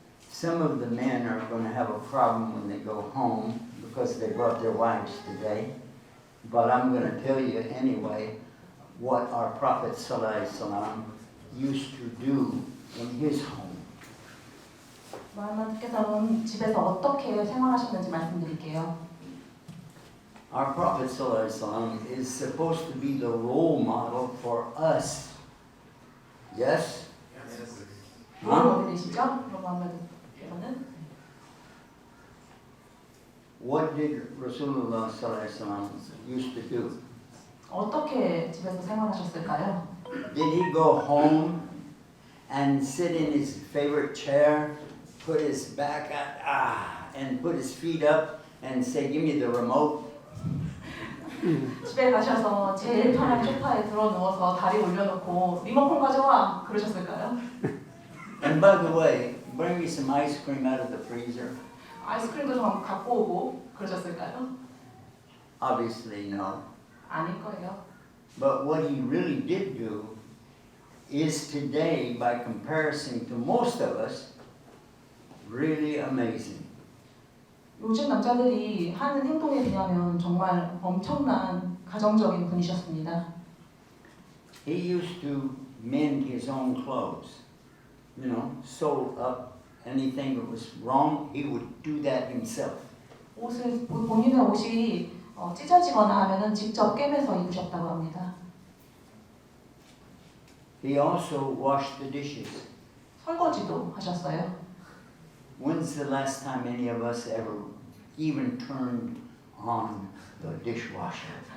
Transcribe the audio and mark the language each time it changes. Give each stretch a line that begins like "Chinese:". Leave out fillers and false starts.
English: Some of the men are going to have a problem when they go home because they brought their wives today. But I'm going to tell you anyway what our Prophet ﷺ used to do in his home.
Korean: 무함마드께서는 집에서 어떻게 생활하셨는지 말씀드릴게요.
English: Our Prophet ﷺ is supposed to be the role model for us. Yes?
Korean: 어디 되시죠? 무함마드께서는
English: What did Rasulullah ﷺ used to do?
Korean: 어떻게 집에서 생활하셨을까요?
English: Did he go home and sit in his favorite chair, put his back out, and put his feet up and say, "Give me the remote"?
Korean: 집에 가셔서 제일 편한 소파에 들어 누워서 다리 올려놓고 리모컨 가져와 그러셨을까요?
English: And by the way, bring me some ice cream out of the freezer.
Korean: 아이스크림도 좀 갖고 오고 그러셨을까요?
English: Obviously, no.
Korean: 아닐 거예요.
English: But what he really did do is today, by comparison to most of us, really amazing.
Korean: 요즘 남자들이 하는 행동에 비하면 정말 엄청난 가정적인 분이셨습니다.
English: He used to mend his own clothes. You know, sew up anything that was wrong, he would do that himself.
Korean: 본인의 옷이 찢어지거나 하면은 직접 꿰매서 입으셨다고 합니다.
English: He also washed the dishes.
Korean: 설거지도 하셨어요.
English: When's the last time any of us ever even turned on the dishwasher?